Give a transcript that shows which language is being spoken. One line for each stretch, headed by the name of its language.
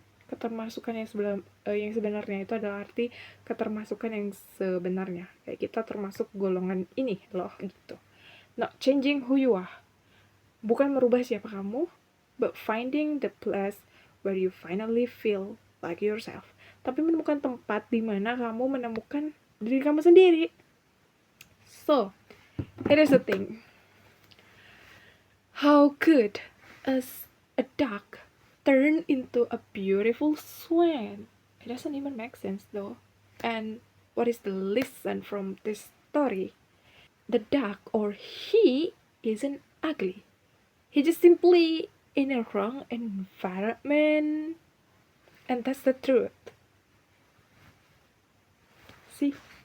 Indonesian: Ketermasukan yang sebenarnya itu adalah arti ketermasukan yang sebenarnya. Kayak kita termasuk golongan ini loh gitu.
English: Not changing who you are.
Indonesian: Bukan merubah siapa kamu,
English: but finding the place where you finally feel like yourself.
Indonesian: Tapi menemukan tempat di mana kamu menemukan diri kamu sendiri.
English: So, it is a thing. How could a duck turn into a beautiful swan? It doesn't even make sense though. And what is the lesson from this story? The duck or he isn't ugly. He just simply in a wrong environment. And that's the truth. See?